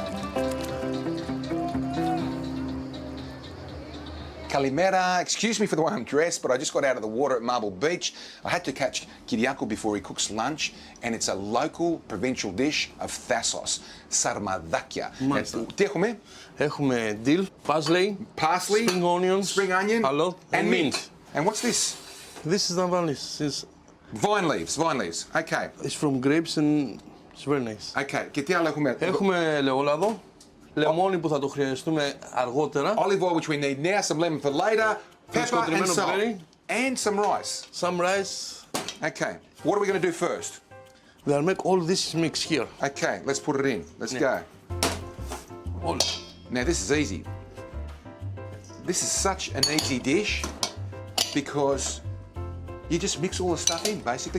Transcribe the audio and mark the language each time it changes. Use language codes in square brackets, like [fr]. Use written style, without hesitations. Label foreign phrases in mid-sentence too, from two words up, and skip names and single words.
[en] Kalimera, excuse me for the way I'm dressed, but I just got out of the water at Marble Beach. I had to catch Kyriakos before he cooks lunch, and it's a local provincial dish of Thasos, sarmadakia. [el] Τι έχουμε? [en] Έχουμε dill, parsley, spring onions, shallot, and mint. And what's this? This is navalis. Vine leaves, okay. It's from grapes and it's very nice. [el] Okay, και τι άλλο έχουμε? Έχουμε ελαιόλαδο, λεμόνι που θα το χρειαστούμε αργότερα. [en] Olive oil, which we need now, some lemon for later, pepper and salt, and some rice. Some rice. Okay, what are we going to do first? We'll make all this mix here. Okay, let's put it in. Let's go. All. Now this is easy. This is such an easy dish because you just mix all the stuff in, basically.